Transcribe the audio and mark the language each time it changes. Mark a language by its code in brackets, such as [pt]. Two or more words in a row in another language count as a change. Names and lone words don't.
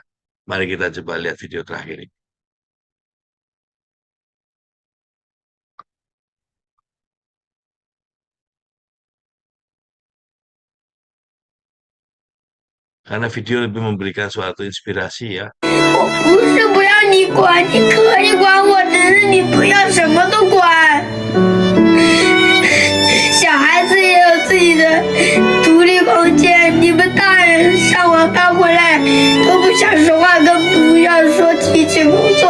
[id] Mari kita coba lihat video terakhir ini. Karena video lebih memberikan suatu inspirasi ya. [zh] 我不是不要你管，你可以管我，只是你不要什么都管。小孩子也有自己的独立空间，你们大人上完班回来都不想说话，更不要说提起工作。